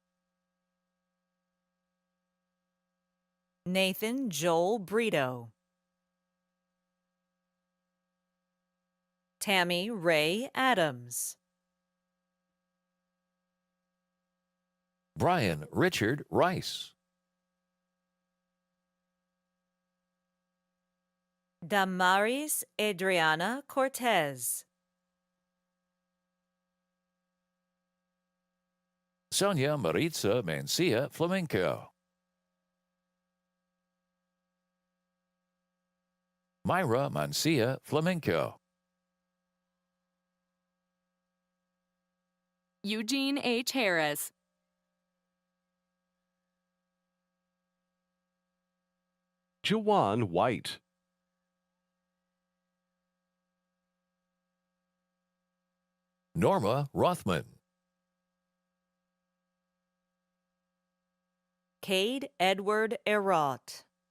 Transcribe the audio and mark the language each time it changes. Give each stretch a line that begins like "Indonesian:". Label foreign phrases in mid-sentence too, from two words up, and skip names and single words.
English: Nathan Joel Brito. Tammy Ray Adams. Brian Richard Rice. Damaris Adriana Cortez. Sonia Maritza Mancia Flamenco. Myra Mancia Flamenco. Eugene H. Harris. Jawan White. Norma Rothman. Cade Edward Erot.